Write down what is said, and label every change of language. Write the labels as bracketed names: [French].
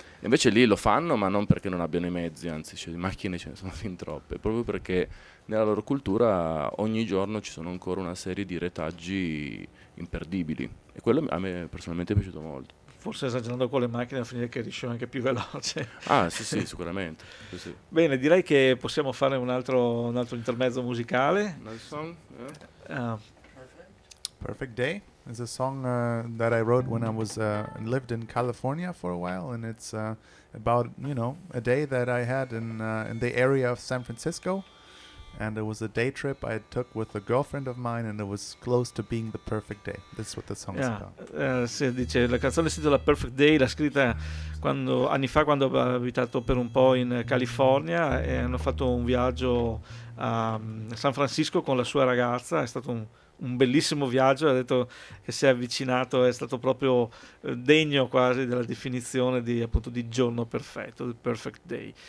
[Italian] Invece lì lo fanno, ma non perché non abbiano i mezzi, anzi, cioè, le macchine ce ne sono fin troppe, proprio perché nella loro cultura ogni giorno ci sono ancora una serie di retaggi imperdibili. E quello a me personalmente è piaciuto molto. Forse esagerando con le macchine a finire che riesce anche più veloce. Ah, sì, sì, sicuramente. Sì. Bene, direi che possiamo fare un altro intermezzo musicale. [English] Another song? Perfect Day is a song that I wrote when I was lived in California for a while, and it's about, you know, a day that I had in the area of San Francisco, and it was a day trip I took with a girlfriend of mine, and it was close to being the perfect day. That's what the song is about. [Italian] Sì, dice, la canzone si intitola Perfect Day, l'ha scritta quando, anni fa, quando ho abitato per un po' in California, e hanno fatto un viaggio a San Francisco con la sua ragazza. È stato un bellissimo viaggio, ha detto che si è avvicinato, è stato proprio degno quasi della definizione di, appunto, di giorno perfetto, [English] the perfect day.